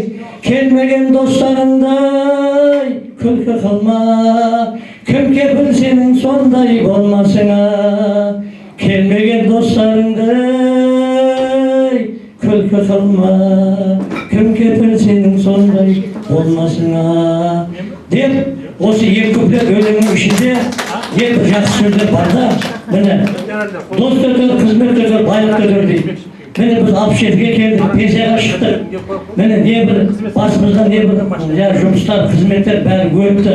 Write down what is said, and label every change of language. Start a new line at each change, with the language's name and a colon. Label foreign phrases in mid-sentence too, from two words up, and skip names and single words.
Kazakh: Kelmegen dostlarınday, külke kalma, kim kefil senin sonday olmasına. Kelmegen dostlarınday, külke kalma, kim kefil senin sonday olmasına. Deyip, осы 2 куплет өлеңнің ішінде ең жақсы сөздер бар да, міне, дост өтер, қызмет өтер, байлық өтер дейді. Міне біз 67-ге келдік, пенсияға шықтық. Міне не бір басымыздан не бір жұмыстар, қызметтер бәрі өтті.